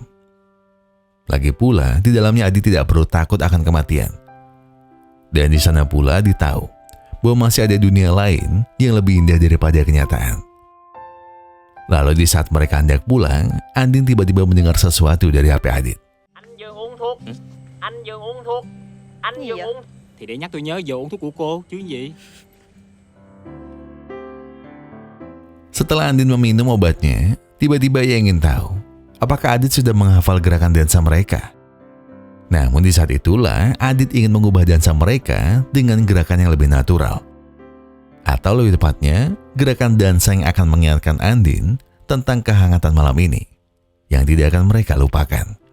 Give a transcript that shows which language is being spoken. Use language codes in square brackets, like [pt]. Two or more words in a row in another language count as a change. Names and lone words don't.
[id] Lagi pula, di dalamnya Adit tidak perlu takut akan kematian. Dan di sana pula Adit tahu bahwa masih ada dunia lain yang lebih indah daripada kenyataan. Lalu di saat mereka hendak pulang, Andin tiba-tiba mendengar sesuatu dari HP Adit. [vi] Anh vừa uống thuốc. Anh vừa uống thuốc. Anh Gì vừa vậy? uống. Thì để nhắc tôi nhớ giờ uống thuốc của cô chứ gì. [id] Setelah Andin meminum obatnya, tiba-tiba ia ingin tahu apakah Adit sudah menghafal gerakan dansa mereka. Namun di saat itulah Adit ingin mengubah dansa mereka dengan gerakan yang lebih natural. Atau lebih tepatnya, gerakan dansa yang akan mengingatkan Andin tentang kehangatan malam ini yang tidak akan mereka lupakan.